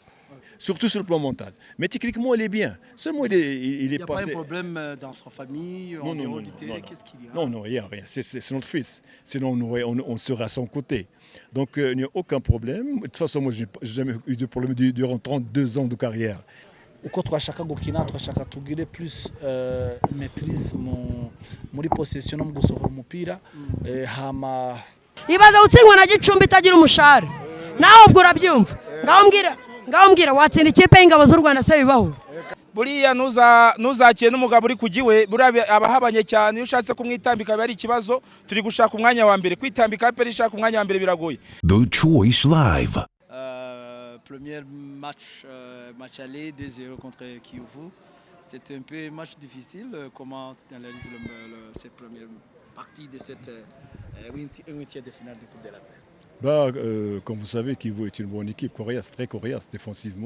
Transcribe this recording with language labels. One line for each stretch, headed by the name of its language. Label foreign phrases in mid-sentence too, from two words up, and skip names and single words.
French: Surtout sur le plan mental. Mais techniquement, il est bien. Seulement, il Il est n'y a pas un passé. problème dans sa famille, en Non, non, dehors non, du non, non, terrain, non. qu'est-ce qu'il y Non, a? non, il n'y a rien. C'est notre fils. Sinon, on serait à son côté. Donc, il n'y a aucun problème. De toute façon, moi, je n'ai jamais eu de problème durant 32 ans de carrière.
Kinyarwanda: uko twashaka gukina twashaka tugire
French: plus maîtrise
Kinyarwanda: muri possession no mu gusohora umupira hama ibaza gutsindwa na Gicumbi itagira umushahara nawe ubwo urabyumva ngaho mbwira watsinda ikipe y'ingabo z'u Rwanda se bibaho buriya ntuzakire n'umugabo uri kugiwe buriya aba ahabanye cyane iyo ushatse kumwitambika biba ari ikibazo turi gushaka umwanya wa mbere kwitambika peri ishaka umwanya wa mbere biragoye.
French: The Choice Live. Premier match, match aller 2-0 contre Kiyovu. C'était un peu un match difficile. Comment tu analyses cette première partie de cette huitième de finale de Coupe de la Paix? Comme vous savez, Kivu est une bonne équipe, coriace, très coriace défensivement.